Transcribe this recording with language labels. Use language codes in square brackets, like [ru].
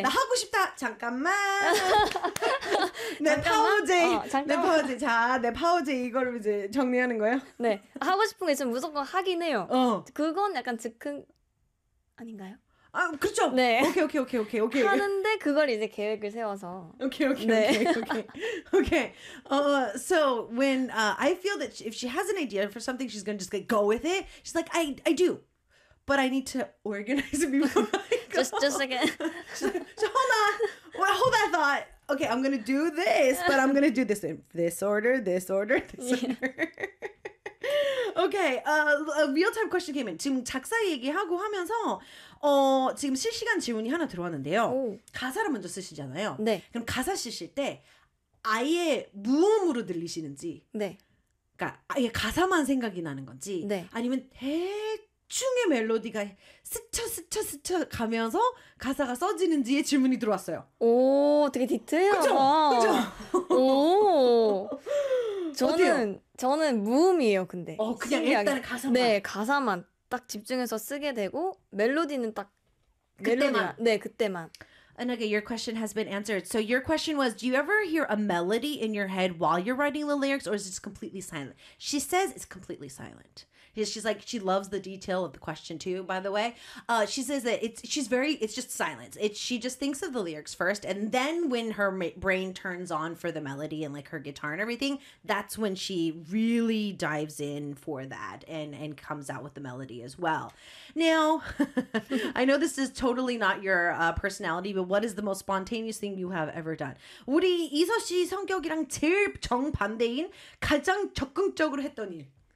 [ko] 나 하고 싶다. 잠깐만. 내 파워제. 내 파워제. 자, 내 파워제 이걸 이제 정리하는 거예요? 네. 하고 싶은 게 있으면 무조건 하긴 해요. 어. 그건 약간 즉흥 아닌가요? 아, 그렇죠. 네. 오케이, 오케이, 오케이, 오케이, 오케이. 하는데 그걸 이제 계획을 세워서. 오케이, 오케이, 네. 오케이, 오케이. 오케이. [en] So when I feel that if she has an idea for something, she's gonna just go with it. She's like, I do, but I need to organize it before. Just a second. So hold on. Well, hold that thought. Okay, I'm gonna do this, but I'm gonna do this in this order, this order, this order. Yeah. Okay, a real-time question came in. [ko] 지금 작사 얘기하고 하면서 지금 실시간 질문이 하나 들어왔는데요. 오. 가사를 먼저 쓰시잖아요. 네. 그럼 가사 쓰실 때 아예 무음으로 들리시는지 네. 그러니까 아예 가사만 생각이 나는 건지 네. 아니면 대충의 멜로디가 스쳐 스쳐 스쳐 가면서 가사가 써지는지의 질문이 들어왔어요. 오, 되게 디테일하다. 그렇죠? 저는 무음이에요, 근데. 그냥 신기하게. 일단 가사만. 네, 가사만 딱 집중해서 쓰게 되고 멜로디는 딱 그때만. 네, 그때만. [en] And okay, your question has been answered. So your question was, do you ever hear a melody in your head while you're writing the lyrics, or is it completely silent? She says it's completely silent. She's like, she loves the detail of the question too, by the way. She says that it's just silence. She just thinks of the lyrics first, and then when her brain turns on for the melody and like her guitar and everything, that's when she really dives in for that and comes out with the melody as well. Now, I know this is totally not your personality, but what is the most spontaneous thing you have ever done? [ko] 우리 이소 씨 성격이랑 제일 정반대인 가장 적극적으로 했던 일.